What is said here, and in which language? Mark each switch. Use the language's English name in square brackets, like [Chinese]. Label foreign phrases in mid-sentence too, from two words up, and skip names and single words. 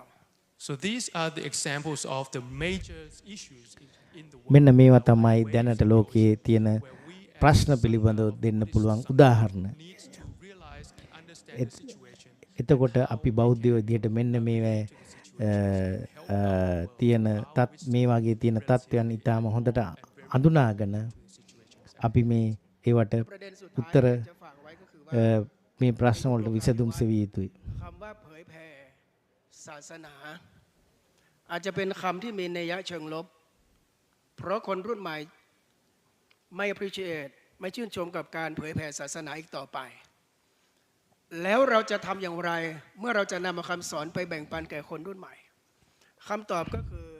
[English] So these are the examples of the major issues in the world. [Sinhala] මෙන්න මේවා තමයි දැනට ලෝකයේ තියෙන ප්‍රශ්න පිළිබඳව දෙන්න පුළුවන් උදාහරණ. එතකොට අපි බෞද්ධයෝ විදිහට මෙන්න මේවා තියෙන මේ වගේ තියෙන තත්ත්වයන් ඊටාම හොඳට අඳුනාගෙන අපි මේ ඒවට උත්තර මේ ප්‍රශ්න වලට විසඳුම් සෙවිය යුතුයි. [Thai] คำว่าเผยแผ่ศาสนาอาจจะเป็นคำที่มีนัยเชิงลบเพราะคนรุ่นใหม่ไม่ appreciate ไม่ชื่นชมกับการเผยแผ่ศาสนาอีกต่อไปแล้วเราจะทำอย่างไรเมื่อเราจะนำคำสอนไปแบ่งปันแก่คนรุ่นใหม่คำตอบก็คือ